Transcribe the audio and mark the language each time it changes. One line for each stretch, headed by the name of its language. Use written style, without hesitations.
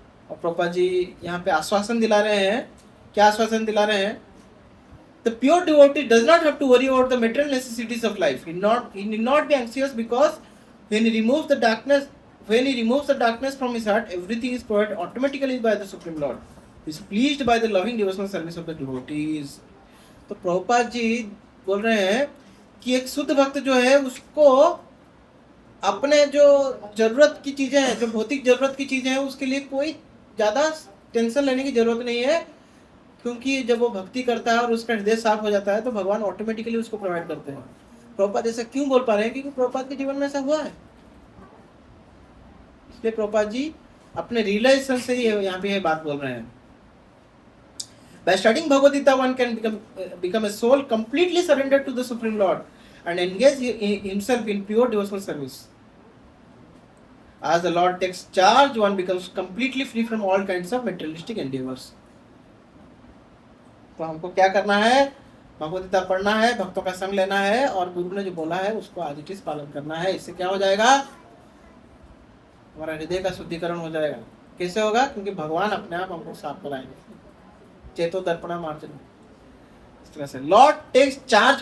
Hindi: और प्रभुपाद जी यहाँ पे आश्वासन दिला रहे हैं,
English: क्या आश्वासन दिला रहे हैं, The pure devotee does not have to worry about the material necessities of life. He need not be anxious, because when he removes the darkness when he removes the darkness from his heart, everything is provided automatically by the Supreme Lord. He is pleased by the loving devotional service of the devotees.
Hindi: तो प्रभुपाद जी बोल रहे हैं कि एक शुद्ध भक्त जो है उसको अपने जो जरूरत की चीजें हैं, जो भौतिक जरूरत की चीजें हैं, उसके लिए कोई ज्यादा टेंशन लेने की जरूरत नहीं है, क्योंकि जब वो भक्ति करता है और उसका हृदय साफ हो जाता है तो भगवान ऑटोमेटिकली उसको प्रोवाइड करते हैं। प्रभुपाद ऐसा क्यों बोल पा रहे हैं? क्योंकि प्रभुपाद के जीवन में ऐसा हुआ है। इसलिए प्रभुपाद जी अपने रियलाइजेशन से ही यहाँ पे ये बात बोल रहे हैं।
English: By studying Bhagavad Gita, one can become a soul completely surrendered to the Supreme Lord and engage himself in pure devotional service. As the Lord takes charge, one becomes completely free from all kinds of materialistic endeavors.
Hindi: तो हमको क्या करना है? भगवद गीता पढ़ना है, भक्तों का संग लेना है और गुरु ने जो बोला है उसको
English: आज it is
Hindi: पालन करना है। इससे क्या हो जाएगा? हमारा हृदय का शुद्धिकरण हो जाएगा। कैसे होगा? क्योंकि भगवान अपने आप हमको साफ कराएंगे। चेतो दर्पणा मार्जन, इस तरह से
English: Lord takes charge.